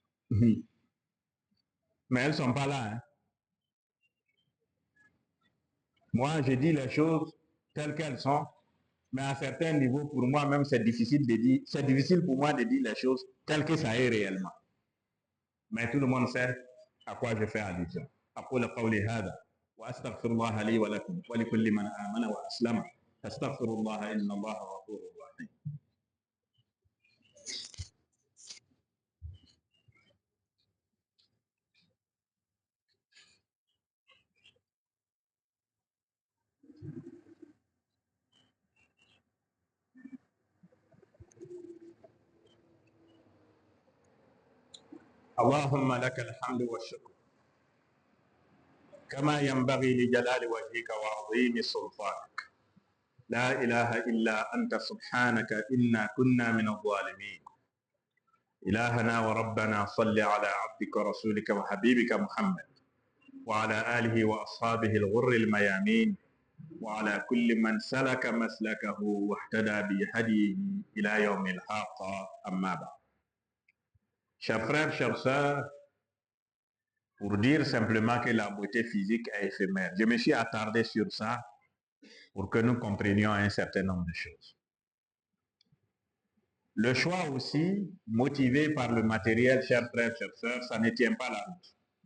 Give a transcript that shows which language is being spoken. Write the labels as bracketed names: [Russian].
[French] Mais elles ne sont pas là. Hein. Moi, je dis les choses telles qu'elles sont, mais à certains niveaux, pour moi même, c'est difficile de dire, c'est difficile pour moi de dire les choses telles que ça est réellement. Mais tout le monde sait à quoi je fais allusion. [Arabic] أقول قولي هذا وأستغفر الله لي ولكم ولكل من آمن وأسلم فاستغفر الله إن الله غفور رحيم. اللهم لك الحمد والشكر كما ينبغي لجلال وجهك وعظيم سلطانك لا إله إلا أنت سبحانك إنا كنا من الظالمين إلهنا وربنا صل على عبدك ورسولك وحبيبك محمد وعلى آله وأصحابه الغر الميامين وعلى كل من سلك مسلكه واهتدى بهديه إلى يوم الحاقة أما بعد. [French] Chers frères, chères sœurs, pour dire simplement que la beauté physique est éphémère. Je me suis attardé sur ça pour que nous comprenions un certain nombre de choses. Le choix aussi, motivé par le matériel, chers frères, chères sœurs, ça ne tient pas la route.